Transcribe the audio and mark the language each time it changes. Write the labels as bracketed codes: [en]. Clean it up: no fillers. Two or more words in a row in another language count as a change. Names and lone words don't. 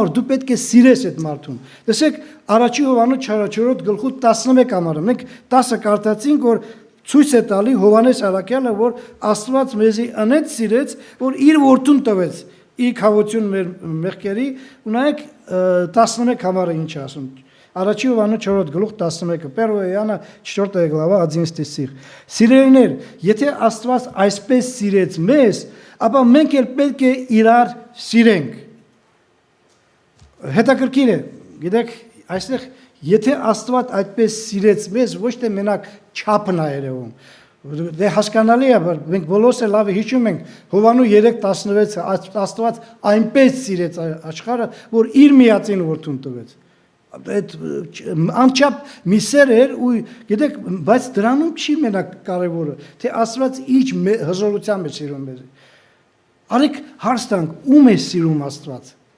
[hy] որ դու պետք է սիրես այդ մարդուն։ Տեսեք, առաջի Հովհաննես 4-րդ գլխու 11 համարը, մենք 10-ը կարդացինք, որ ցույց է տալի Հովհաննես Առաքյալը, որ Աստված մեզի անեց սիրեց, որ իր որդուն տվեց իր քավություն մեր մեղքերի, ու նայեք 11 համարը ինչ է ասում։ Առաջի Հովհաննես 4 գլուխ 11-ը, [ru] 1 Иоанна 4 глава 11 стих։ [hy] Սիրելիներ, եթե Աստված այսպես սիրեց մեզ, ապա մենք էլ պետք է իրար սիրենք։ Հետաքրքիր է, գիտեք, այստեղ եթե Աստված այդպես սիրեց մեզ, ոչ թե մենակ չափն է երևում։ Դե հասկանալի է, մենք բոլորս էլ լավ հիշում ենք Հովհաննես 3:16-ը, Աստված այնպես սիրեց աշխարհը, որ իր միածին որդուն տվեց։ Այդ անչափ մի սեր էր ու գիտեք, բայց դրանում չի մենակ կարևորը, թե Աստված ինչ հզորությամբ է սիրում մեզ։ Արեք հարց տանք, ում է սիրում Աստված։